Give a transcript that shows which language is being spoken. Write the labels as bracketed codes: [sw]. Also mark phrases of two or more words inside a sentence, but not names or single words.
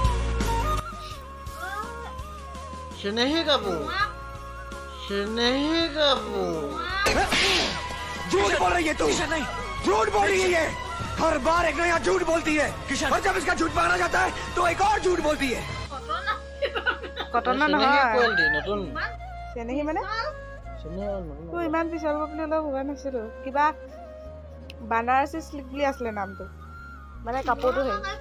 [as] Snehi kamu, Snehi kamu. [hi] झूठ बोल रही है तू नहीं झूठ बोल रही है ये हर बार एक नया झूठ बोलती है और जब इसका झूठ पकड़ा जाता है तो एक और झूठ बोलती है [as] কটনৰ নহয় চেনেহী মানে তোৰ ইমান পিছল বুলি অলপ ভবা নাছিলোঁ কিবা বানাৰসী চিল্ক বুলি আছিলে নামটো মানে কাপোৰটো সেই